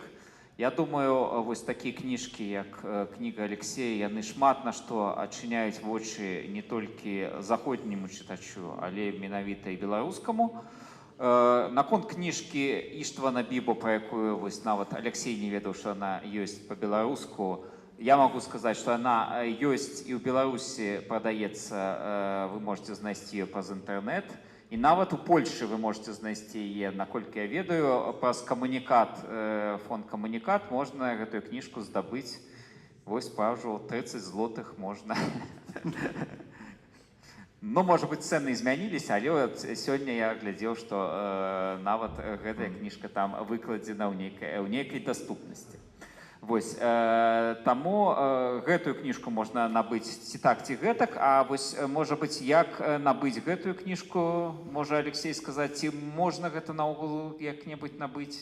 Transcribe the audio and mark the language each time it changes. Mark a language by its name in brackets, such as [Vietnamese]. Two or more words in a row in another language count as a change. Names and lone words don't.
[Belarusian] Я думаю, вось такія кніжкі, як кніга Алексея, яны шмат на што адчыняюць вочы не толькі заходняму чытачу, але менавіта і беларускаму. Наконт кніжкі Іштвана Бібо, пра якую вось нават Алексей не ведаў, што яна ёсць па-беларуску, [Russian] я могу сказать, что она есть и в Беларуси продается, вы можете знайсці ее праз интернет. [Belarusian] И нават у Польши [Russian] вы можете [Belarusian] знайсці ее, наколькі я ведаю, праз камунікат, фонд камунікат, можно гэтую книжку здабыць. [Russian] Вось спрашивал, 30 злотых можно. Ну, может быть, цены изменились, але вот сегодня я глядел, что [Belarusian] нават гэтая [Russian] книжка там выкладзена ў нейкай доступности. [Belarusian] Вось, таму гэтую кніжку можна набыць ці так, ці гэтак, а вось, можа быць, як набыць гэтую кніжку, можа Алексей сказаць, ці можна гэта наогул як-небудзь набыць?